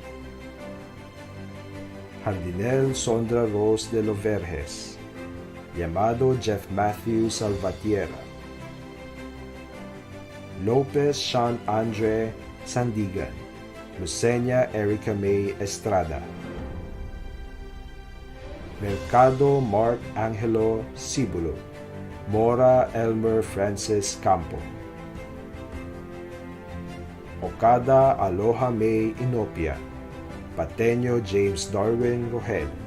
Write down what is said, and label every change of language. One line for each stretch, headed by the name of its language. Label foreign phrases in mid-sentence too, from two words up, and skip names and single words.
Filipino: Jardinel Sondra Rose de los Verges, Llamado Jeff Matthew Salvatierra, Lopez Sean Andre Sandigan, Lucenia Erica May Estrada, Mercado Mark Angelo Cibulo, Mora Elmer Francis Campo, Okada Aloha May Inopia, Pateño James Darwin Rogel,